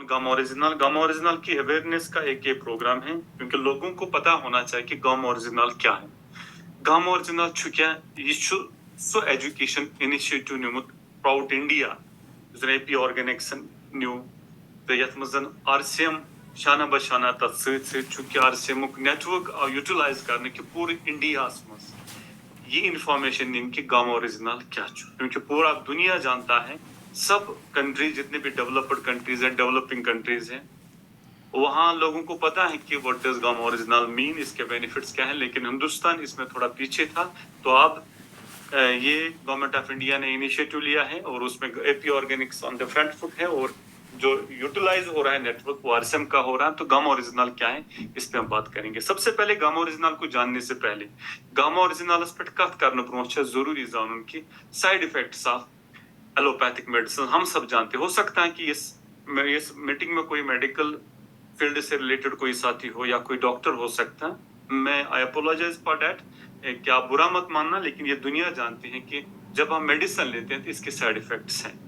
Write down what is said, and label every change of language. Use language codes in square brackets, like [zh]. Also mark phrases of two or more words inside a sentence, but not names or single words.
[hi] गम ओरिजिनल की अवेयरनेस का एक ये प्रोग्राम है, क्योंकि लोगों को पता होना चाहिए कि गम ओरिजिनल क्या है. गम ओरिजिनल [ks] छु क्या, ये छु [hi] सो [en] education initiative [hi] न्यूमुत प्राउड इंडिया एपी ऑर्गेनिक्स [ks] न्यू तो यथ मजन [hi] आरसीएम शाना बशाना तथ चूंकि आरसीएम नेटवर्क यूटिलाइज करने की पूरे इंडिया मज ये इंफॉर्मेशन इनकी गम ओरिजिनल क्या, क्योंकि पूरा दुनिया जानता है, सब कंट्रीज जितने भी [en] developed countries [hi] हैं, [en] developing countries [hi] हैं, वहाँ लोगों को पता है कि [en] what does gum original mean, [hi] इसके बेनिफिट्स क्या है. लेकिन हिंदुस्तान इसमें थोड़ा पीछे था. तो अब ये [en] Government of India [hi] ने इनिशिएटिव लिया है और उसमें एपी ऑर्गेनिक्स [en] on the front foot [hi] है, और जो यूटिलाइज हो रहा है नेटवर्क वो आरसीएम का हो रहा है. तो गम ओरिजिनल क्या है, इस पे हम बात करेंगे. सबसे पहले गम ओरिजिनल को जानने से पहले गम ओरिजिनल [ks] पे कत करने ब्रोह जरूरी जानन [hi] की [en] side effects of allopathic medicine. [hi] हम सब जानते, हो सकता है कि इस मीटिंग में कोई [en] medical field [hi] से रिलेटेड कोई साथी हो या कोई डॉक्टर हो सकता है. मैं [en] I apologize for that, [hi] क्या बुरा मत मानना, लेकिन ये दुनिया जानती है कि जब हम मेडिसिन लेते हैं तो इसके [en] side effects [hi] हैं.